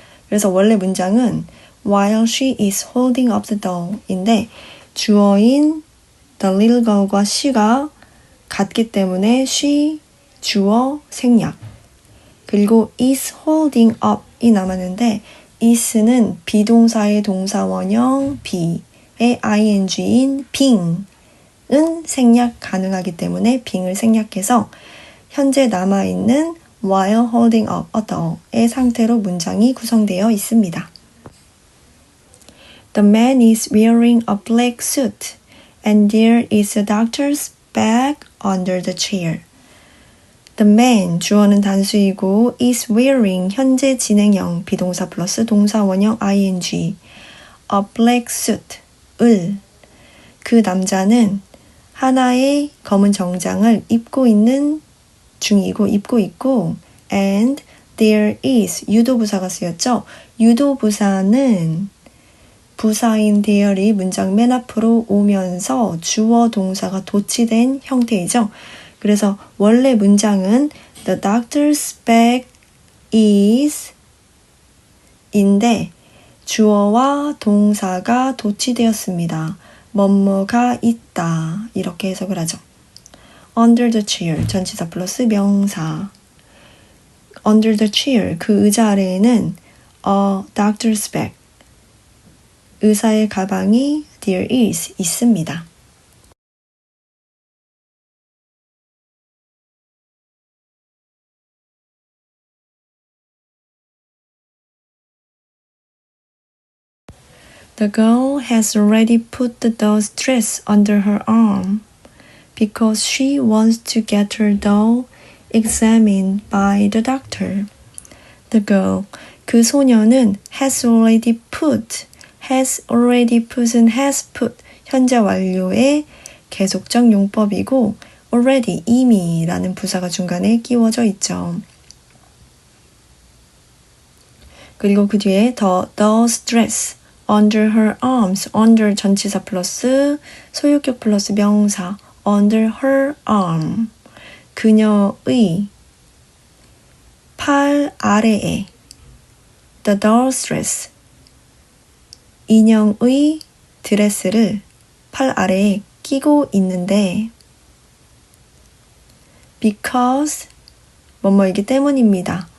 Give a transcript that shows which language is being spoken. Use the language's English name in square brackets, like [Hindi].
[Korean] 그래서 원래 문장은 [English] while she is holding up the doll [Korean] 인데 주어인 [English] the little girl [Korean] 과 she가 같기 때문에 she 주어 생략 그리고 [English] is holding up [Korean] 이 남았는데 is는 비동사의 동사 원형 be의 ing인 being은 생략 가능하기 때문에 being을 생략해서 현재 남아있는 [English] while holding up a doll [Korean] 의 상태로 문장이 구성되어 있습니다. [English] The man is wearing a black suit and there is a doctor's bag under the chair. The man, [Korean] 주어는 단수이고 [English] is wearing, [Korean] 현재 진행형, 비동사 플러스 동사 원형 ing, [English] a black suit, [Korean] 그 남자는 하나의 검은 정장을 입고 있는 중이고 입고 있고 [English] and there is, [Korean] 유도부사가 쓰였죠. 유도부사는 부사인 there이 문장 맨 앞으로 오면서 주어 동사가 도치된 형태이죠. 그래서 원래 문장은 [English] the doctor's bag is [Korean] 인데 주어와 동사가 도치되었습니다. 뭐뭐가 있다 이렇게 해석을 하죠. [English] under the chair [Korean] 전치사 플러스 명사 under the chair 그 의자 아래에는 [English] a doctor's bag [Korean] 의사의 가방이 [English] there is [Korean] 있습니다. [English] The girl has already put the doll's dress under her arm because she wants to get her doll examined by the doctor. The girl, [Korean] 그 소녀는 [English] has already put [Korean] 은 [English] has put, [Korean] 현재 완료의 계속적 용법이고 already, 이미 라는 부사가 중간에 끼워져 있죠. 그리고 그 뒤에 [English] the doll's dress, under her arms, [Korean] under 전치사 플러스 소유격 플러스 명사, [English] under her arm. [Korean] 그녀의 팔 아래에 [English] the doll's dress [Korean] 인형의 드레스를 팔 아래에 끼고 있는데 because 뭐뭐이기 때문입니다.